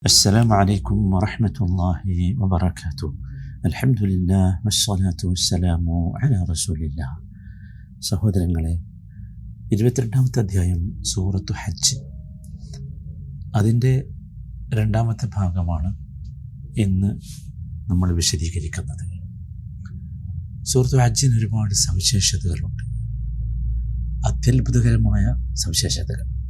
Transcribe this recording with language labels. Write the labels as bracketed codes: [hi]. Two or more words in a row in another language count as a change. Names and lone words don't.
[ar] السلام عليكم ورحمة الله وبركاته. الحمد لله والصلاة والسلام على رسول الله. [ml] സഹോദരങ്ങളെ, 22ാമത്തെ അധ്യായം സൂറത്തു ഹജ്ജ്, അതിൻ്റെ 2ാമത്തെ ഭാഗമാണ് ഇന്ന് നമ്മൾ വിശദീകരിക്കുന്നത്. സൂറത്തു ഹജ്ജിന് ഒരുപാട് സവിശേഷതകളുണ്ട്, അത്യത്ഭുതകരമായ സവിശേഷതകൾ.